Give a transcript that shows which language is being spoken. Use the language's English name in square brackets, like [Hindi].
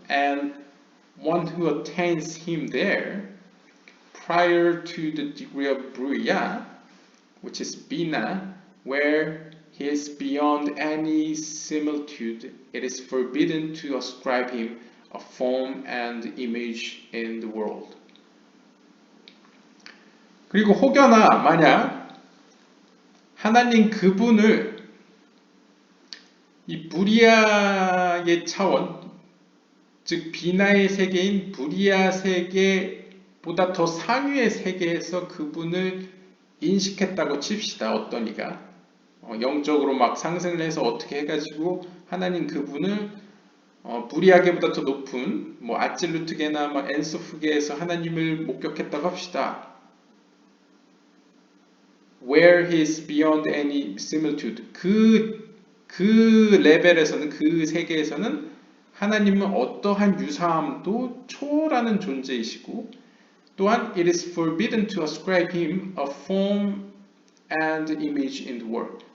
[English] And one who attains him there, prior to the degree of Buriya, which is Bina, where he is beyond any similitude, it is forbidden to ascribe him a form and image in the world. [Korean] 그리고 혹여나 만약 하나님 그분을 이 부리아의 차원, 즉 비나의 세계인 부리아 세계보다 더 상위의 세계에서 그분을 인식했다고 칩시다. 어떤 이가 영적으로 막 상승을 해서 어떻게 해가지고 하나님 그분을 부리아게보다 더 높은 뭐 아찔루트게나 뭐 엔소프게에서 하나님을 목격했다고 합시다. [English] Where he is beyond any similitude. [Korean] 그 레벨에서는, 그 세계에서는 하나님은 어떠한 유사함도 초월하는 존재이시고, 또한 [English] it is forbidden to ascribe him a form and image in the world.